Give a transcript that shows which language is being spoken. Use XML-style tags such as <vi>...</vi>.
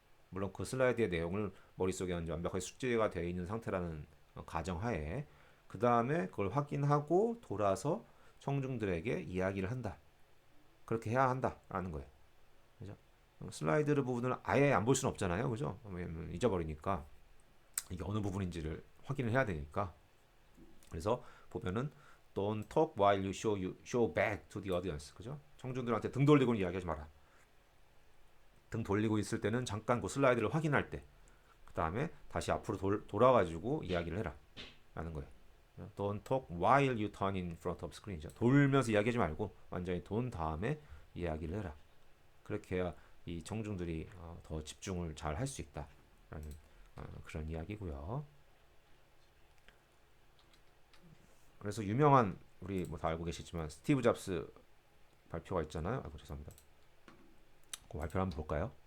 <ko>물론 그 슬라이드의 내용을 머릿속에 이제 완벽하게 숙지가 되어 있는 상태라는 가정하에 그 다음에 그걸 확인하고 돌아서 청중들에게 이야기를 한다. 그렇게 해야 한다라는 거예요. 그죠? 슬라이드 부분을 아예 안 볼 수는 없잖아요. 그죠? 왜냐면 잊어버리니까 이게 어느 부분인지를 확인을 해야 되니까. 그래서 보면은</ko> <en>Don't talk while you show back to the audience.</en> <ko>그죠? 청중들한테 등 돌리고는 이야기하지 마라. 등 돌리고 있을 때는 잠깐 그 슬라이드를 확인할 때, 그 다음에 다시 앞으로 돌아가지고 이야기를 해라. 라는 거예요.</ko> <en>Don't talk while you turn in front of screen이죠.</en> <ko>돌면서 이야기하지 말고 완전히 돈 다음에 이야기를 해라. 그렇게 해야 이 청중들이 더 집중을 잘 할 수 있다라는 그런 이야기고요. 그래서 유명한 우리 뭐 다 알고 계시지만 스티브 잡스 발표가 있잖아요. 아이고 죄송합니다. 그 발표를 한번 볼까요?</ko>